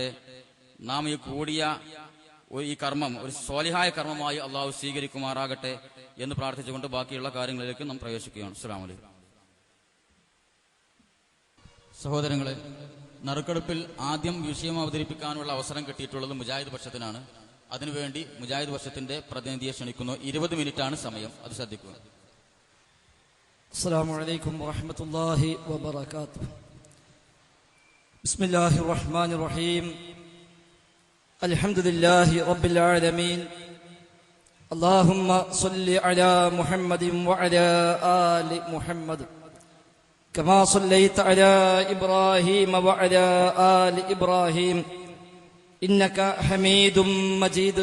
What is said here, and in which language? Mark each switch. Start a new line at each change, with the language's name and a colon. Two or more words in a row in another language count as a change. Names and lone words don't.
Malayalam: നാം ഈ കൂടിയ ഈ കർമ്മം ഒരു സ്വാലിഹായ കർമ്മമായി അള്ളാഹു സ്വീകരിക്കുമാറാകട്ടെ എന്ന് പ്രാർത്ഥിച്ചുകൊണ്ട് ബാക്കിയുള്ള കാര്യങ്ങളിലേക്ക് നാം പ്രവേശിക്കുകയാണ്.
Arabic: السلام عليكم.
Malayalam: സഹോദരങ്ങളെ, നറുക്കെടുപ്പിൽ ആദ്യം വിഷയം അവതരിപ്പിക്കാനുള്ള അവസരം കിട്ടിയിട്ടുള്ളത് മുജാഹിദ് പക്ഷത്തിനാണ്. അതിനുവേണ്ടി മുജാഹിദ് പക്ഷത്തിന്റെ പ്രതിനിധിയെ ക്ഷണിക്കുന്നു. 20 മിനിറ്റാണ് സമയം, അത് ശ്രദ്ധിക്കുക.
Arabic: السلام عليكم ورحمة الله وبركاته. بسم الله الرحمن الرحيم. الحمد لله رب العالمين. اللهم صل على محمد وعلى آل محمد كما صليت على إبراهيم وعلى آل إبراهيم إنك حميد مجيد.